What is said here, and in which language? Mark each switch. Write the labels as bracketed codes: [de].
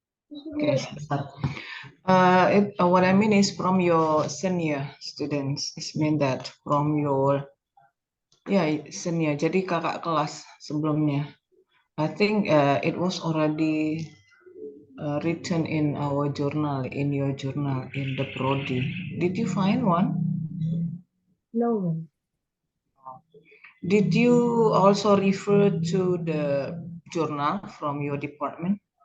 [id] Okay, sebentar. [en] What I mean is from your senior students. It mean that from your senior. [id] Jadi kakak kelas sebelumnya. [en] I think it was already written in our journal, in your journal, in the Prodi. Did you find one? No, man. Did you also refer to the journal from your department?